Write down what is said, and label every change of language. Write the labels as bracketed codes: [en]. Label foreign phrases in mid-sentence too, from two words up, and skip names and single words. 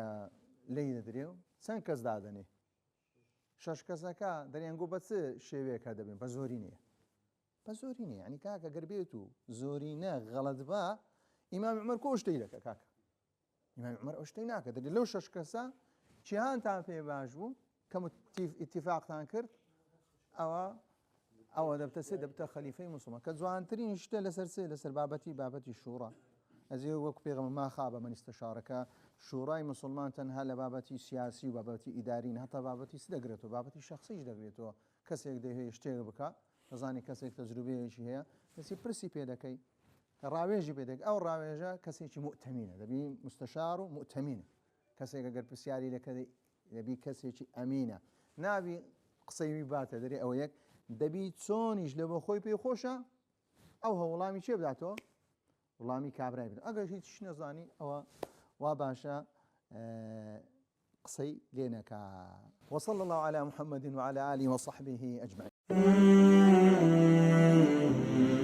[ckb] لی دەدرێ و چەند کەس دادەنێ 6 کەسەکە دەریانگۆ بە چ شێوەیەکە دەبێن بە زۆری نییە بە زۆری نییە ینی کاکە گەر بێت و زۆرینە غەڵەت بە ئیمام عومەر کۆ شتەی دەکە کاکە ئیمام عومەر ئەو شتەی ناکە دەبێت لەو 6 کەسە چیانتان پێ باش بوو کە ئیتیفاقتان کرد ئەوە دەبتە خەلیفەی موسڵمان کە جوانترین شتە لەسەر لەسەر بابەتی شوڕا ئەزێ وەکو پێغەمبەر [ar] ما خاب من [ckb] استشارەکە شوڕای موسڵمان تەنها لە بابەتی سیاسی و بابەتی ئیدارین هەتا بابەتی دەگرێتەوە بابەتی شخصیش دەگرێتەوە کەسێک دەهەیە شتێک بکە دەزانی کەسێک تەجروبەیەکی هەیە دەسی پرسی پێ دەکەی ڕاوێژی پێ دەکەی ئەو ڕاوێژە کەسێکی مؤتەمینە دەبی مستشار و مؤتەمینە کەسێک ئەگەر پرسیاری لەکە دەبی کەسێکی ئەمینە نابی قسەی باتە دەرێ ئەوە یەک دەبی چۆنیش لە بۆ خۆی پێی خۆشە ئەو هەوڵامی چێ بداتەوە وڵامی کابرای بدات ئەگەر هیچ نەزانی ئەوە وا باشە قسەی لێ نەکا [ar] وصلى الله على محمد وعلى آله وصحبه أجمعين